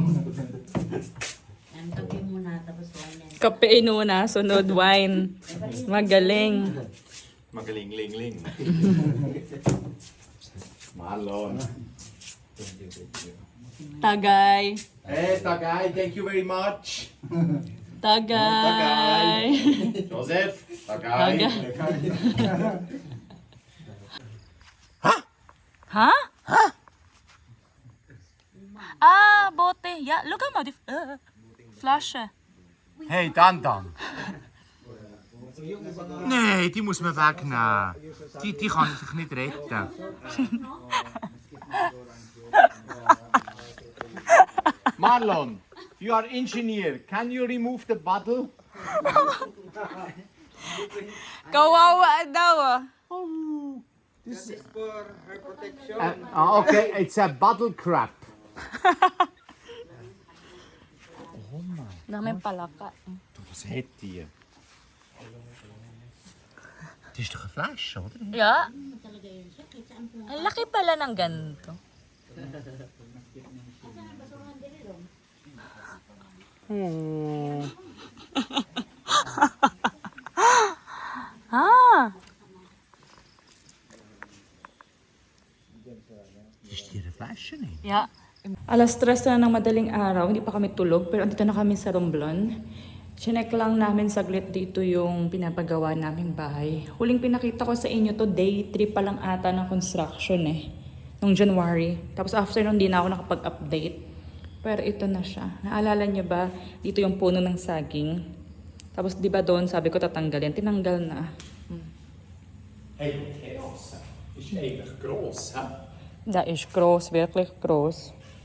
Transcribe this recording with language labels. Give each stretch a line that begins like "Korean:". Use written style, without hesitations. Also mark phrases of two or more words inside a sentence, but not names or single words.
Filipino: Yan, kape muna, tapos wine yan. Kape inuna, sunod wine. Magaling. Magaling-ling-ling. Malon. Tagay. Eh, Tagay,
English: thank you very much.
Filipino: Tagay. Joseph, Tagay. Ha? Ha? Ah, bote.
German: Ja,
English: look at my flasje. Hey, Dan.
German: Nee, die muss man wegnehmen. Die kann sich nicht retten.
English: Marlon, you are engineer. Can you remove the bottle?
Filipino: Kawawa daw ah.
English: Okay, it's a bottle crap.
Filipino: Daming palaka.
German: Was hat die? Das ist doch eine Flasche, oder? Ja.
Filipino: Ang laki pala ng ganito. Ah.
German: Ist hier eine Flasche nicht?
English: Yeah.
Filipino: Alas 3 na ng madaling araw, hindi pa kami tulog, pero andito na kami sa Romblon. Chinek lang namin saglit dito yung pinapagawa naming bahay. Huling pinakita ko sa inyo to, day 3 pa lang ata ng construction nung January. Tapos after nun, di na ako nakapag-update. Pero ito na siya. Naalala niyo ba, dito yung puno ng saging. Tapos di ba doon, sabi ko tatanggalin. Tinanggal na.
English: Hey, Chaos.
German: Ist eigentlich gross, hä? Da ist gross, wirklich gross.